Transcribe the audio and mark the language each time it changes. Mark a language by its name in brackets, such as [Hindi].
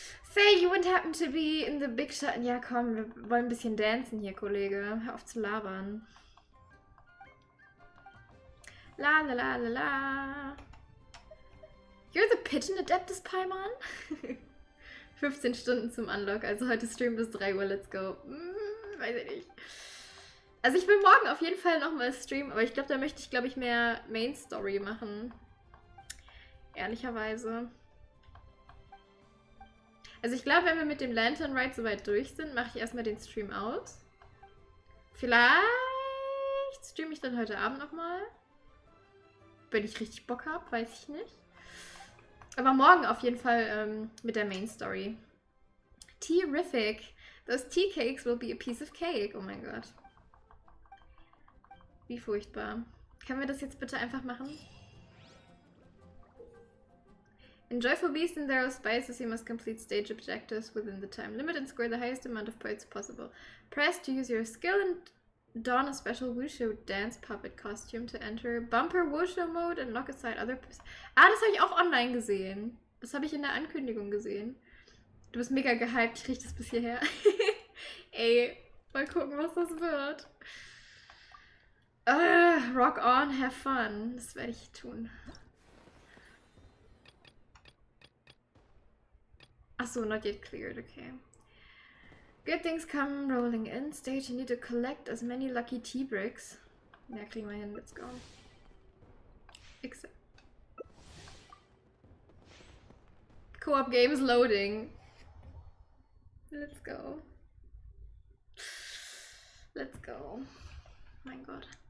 [English] Say you wouldn't happen to be in the big shot. [German] Ja, komm, wir wollen ein bisschen dancen hier, Kollege. Hör auf zu labern. La la la la la. [English] You're the Pigeon Adeptus Paimon? [German] 15 Stunden zum Unlock, also heute Stream bis 3 Uhr, [English] let's go. [German] Weiß ich nicht. Also ich will morgen auf jeden Fall nochmal streamen, aber ich glaube, da möchte ich, glaube ich, mehr Main Story machen. Ehrlicherweise. Also ich glaube, wenn wir mit dem Lantern Ride soweit durch sind, mache ich erstmal den Stream aus. Vielleicht streame ich dann heute Abend nochmal. Wenn ich richtig Bock habe, weiß ich nicht. Aber morgen auf jeden Fall mit der Main Story. [English] Terrific. Those tea cakes will be a piece of cake. [German] Oh mein Gott. Wie furchtbar. Können wir das jetzt bitte einfach machen? [English] In Joyful Beast and there are spices, you must complete stage objectives within the time limit and score the highest amount of points possible. Press to use your skill and don a special Wushu dance puppet costume to enter Bumper Wushu Mode and lock aside other... [German] Ah, das habe ich auch online gesehen. Das habe ich in der Ankündigung gesehen. Du bist mega gehypt, ich kriege das bis hierher. Ey, mal gucken, was das wird. [English] Rock on, have fun. [German] Das werde ich tun. [English] Achso, not yet cleared, okay. Good things come rolling in. Stage, you need to collect as many lucky tea bricks. [German] Ja, kriegen wir hin, [English] let's go. Except. Co-op games loading. Let's go. Let's go. [German] Mein Gott.